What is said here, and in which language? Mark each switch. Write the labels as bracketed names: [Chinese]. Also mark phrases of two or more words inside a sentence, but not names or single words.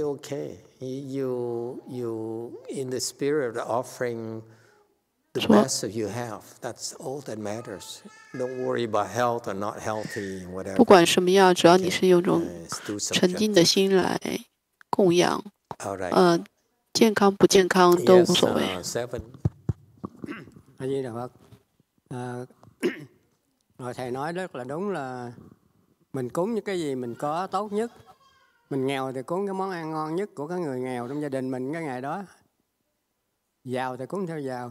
[Chinese] 说，不管什么样，只要你是用种沉静的心来供养， 健康不健康都无所谓。 [Vietnamese] A Di Đà Phật. Rồi thầy nói rất là đúng là mình cúng những cái gì mình có tốt nhất. Mình nghèo thì cúng cái món ăn ngon nhất của cái người nghèo trong gia đình mình cái ngày đó. Giàu thì cúng theo giàu.